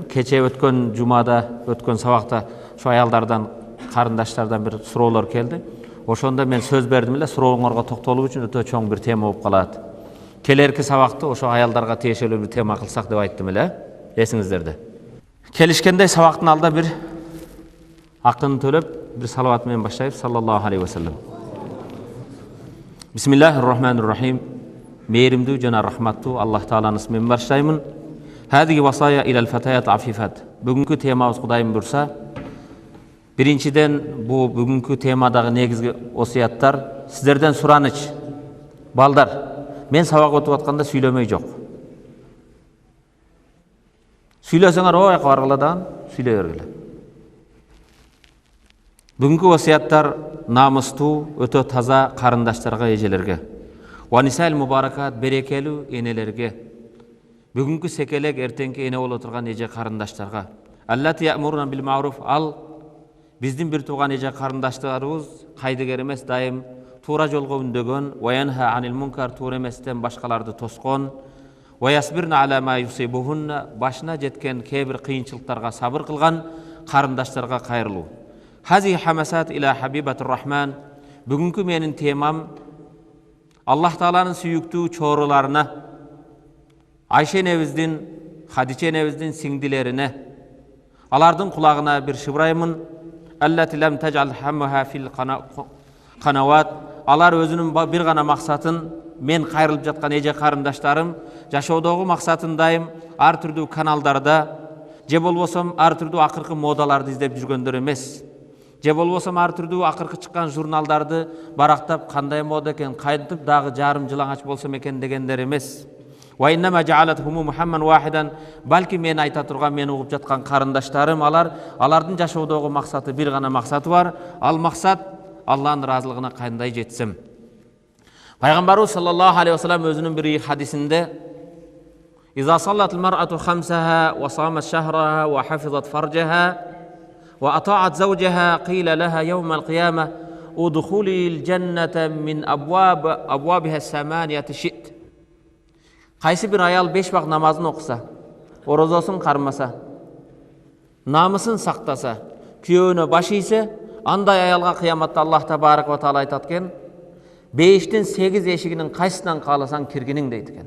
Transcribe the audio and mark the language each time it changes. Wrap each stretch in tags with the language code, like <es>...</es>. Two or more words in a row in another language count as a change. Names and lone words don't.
<ky>Кече өткөн жумада өткөн сабакта ошо аялдардан, карындаштардан бир суроолор келди. Ошондо мен сөз бердим эле, сурооңорго токтолуу үчүн өтө чоң бир тема болуп калат. Келерки сабакты ошо аялдарга тиешелүү бир тема кылсак деп айттым эле, эсиңиздерде. Келишкендей сабактын алда бир акын төлөп, бир салават менен баштайбыз.</ky> <ar>صلى الله عليه وسلم. بسم الله الرحمن الرحيم.</ar> <ky>Мээримдүү жана рахматтуу Аллах тааланын исминен баштаймын.</ky> <ar>هذه وصايا إلى الفتيات العفيفات.</ar> <ky>Бүгүнкү темабыз Кудайым бурса, биринчиден бу бүгүнкү темадагы негизги осуяттар сиздерден сураныч. Балдар, мен сабак өтүп атканда сүйлөмөй жок. Сүйлөсөңөр ой каргыладан сүйлөй бергиле. Бүгүнкү осуяттар намыстуу, өтө таза карындаштарга, эжелерге.</ky> <ar>ونساء مباركات,</ar> <ky>берекелүү энелерге. Бүгүнкү секелек эртеңки эне боло турган эже карындаштарга.</ky> <ar>اللاتي يأمرن بالمعروف.</ar> <ky>Ал биздин бир тууган эже карындаштарыбыз кайдыгер эмес, дайым туура жолго үндөгөн,</ky> <ar>وينهين عن المنكر,</ar> <ky>туура эместен башкаларды тоскон,</ky> <ar>ويصبرن على ما يصيبهن,</ar> <ky>башына жеткен кээ бир кыйынчылыктарга сабыр кылган карындаштарга кайрылуу.</ky> <ar>هذه خمس إلى حبيبات الرحمن.</ar> <ky>Бүгүнкү менин темам Аллах тааланын сүйүктүү чооруларына, Айша энебиздин, Хадича энебиздин сиңдилерине, алардын кулагына бир шыбыраймын.</ky> <ar>اللاتي لم تجعل همها في القنوات.</ar> <ky>Алар өзүнүн бир гана максатын, мен кайрылып жаткан эже карындаштарым жашоодогу максатын дайым ар түрдүү каналдарда, же болбосом ар түрдүү акыркы модаларды издеп жүргөндөр эмес. Же болбосом ар түрдүү акыркы чыккан журналдарды барактап, кандай мода экен, кайтып дагы жарым жылаңач болсом экен дегендер эмес.</ky> <ar>وإنما جعلتهم مهمًا واحدًا.</ar> <ky>Балки мен айта турган, мен угуп жаткан карындаштарым, алардын жашоодогу максаты бир гана максаты бар. Ал максат Аллахтын ыраазылыгына кандай жетсем.</ky> <ar>Пайгамбарыбыз صلى الله عليه وسلم</ar> <ky>өзүнүн бир хадисинде</ky> <ar>«إذا صلت المرأة خمسها وصامت شهرها وحفظت فرجها وأطاعت زوجها قيل لها يوم القيامة ادخلي الجنة من أبوابها الثمانية شئت».</ar> <ky>Кайсы бир аял 5 вакыт намазын окуса, орозосун кармаса, намысын сактаса, күйөөнө баш ийсе, андай аялга кыяматта Аллах</ky> <ar>تبارك وتعالى</ar> <ky>айтат экен: бейиштин 8 эшигинин кайсынан кааласаң киргиниң дейт экен.</ky>